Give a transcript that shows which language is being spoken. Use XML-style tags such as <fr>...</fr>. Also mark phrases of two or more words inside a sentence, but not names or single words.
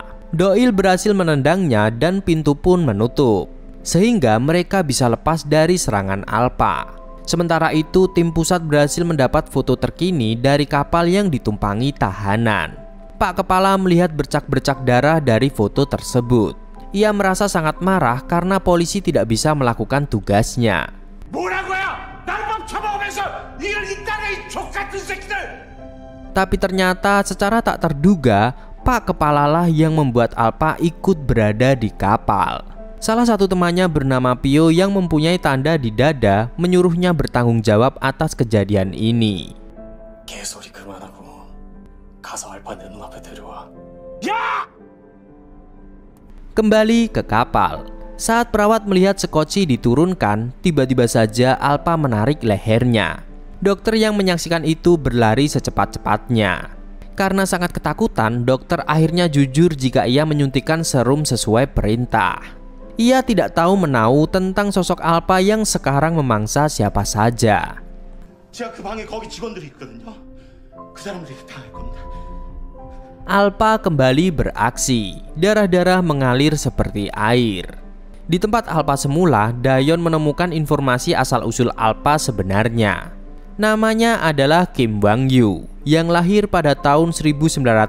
<id>Doil berhasil menendangnya dan pintu pun menutup, sehingga mereka bisa lepas dari serangan Alpha. Sementara itu, tim pusat berhasil mendapat foto terkini dari kapal yang ditumpangi tahanan. Pak Kepala melihat bercak-bercak darah dari foto tersebut. Ia merasa sangat marah karena polisi tidak bisa melakukan tugasnya.</id> <ko>뭐라고요? 날 멈춰먹으면서 이걸 이 땅에 이 족같은 새끼들!</ko> <id>Tapi ternyata secara tak terduga, Pak Kepala lah yang membuat Alpha ikut berada di kapal. Salah satu temannya bernama Pio yang mempunyai tanda di dada menyuruhnya bertanggung jawab atas kejadian ini.</id> <ko>개소리 그만하고 가서 알파 내 눈앞에 데려와.</ko> <id>Kembali ke kapal. Saat perawat melihat Sekoci diturunkan, tiba-tiba saja Alpha menarik lehernya. Dokter yang menyaksikan itu berlari secepat-cepatnya. Karena sangat ketakutan, dokter akhirnya jujur jika ia menyuntikkan serum sesuai perintah. Ia tidak tahu menahu tentang sosok Alpha yang sekarang memangsa siapa saja.</id> <ko>제가 그 방에 거기 직원들이 있거든요. 그 사람들이 다 할 겁니다.</ko> <id>Alpha kembali beraksi. Darah-darah mengalir seperti air. Di tempat Alpha semula, Dayon menemukan informasi asal-usul Alpha sebenarnya. Namanya adalah Kim Wang-yu yang lahir pada tahun 1911.</id>